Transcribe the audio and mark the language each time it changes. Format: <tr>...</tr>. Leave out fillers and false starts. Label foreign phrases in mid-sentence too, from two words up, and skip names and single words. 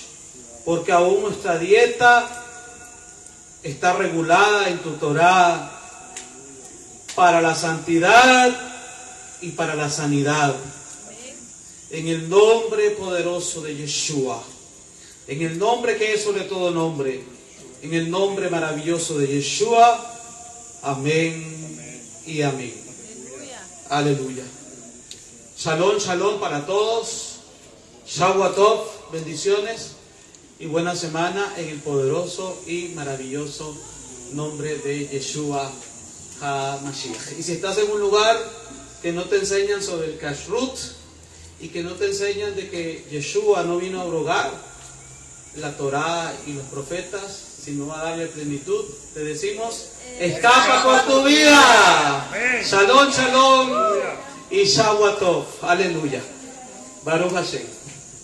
<es>Porque aún nuestra dieta está regulada en tu Torah para la santidad y para la sanidad. En el nombre poderoso de Yeshua, en el nombre que es sobre todo nombre, en el nombre maravilloso de Yeshua, amén y amén. Aleluya.</es> <he>Shalom, shalom</he> <es>para todos.</es> <he>Shavua Tov,</he> <es>bendiciones. Y buena semana en el poderoso y maravilloso nombre de Yeshua HaMashiach. Y si estás en un lugar que no te enseñan sobre el Kashrut y que no te enseñan de que Yeshua no vino a abrogar la Torah y los profetas, sino a darle plenitud, te decimos, escapa por tu vida.</es> <he>Shalom, shalom y Shavua Tov. Aleluya. Baruch Hashem.</he>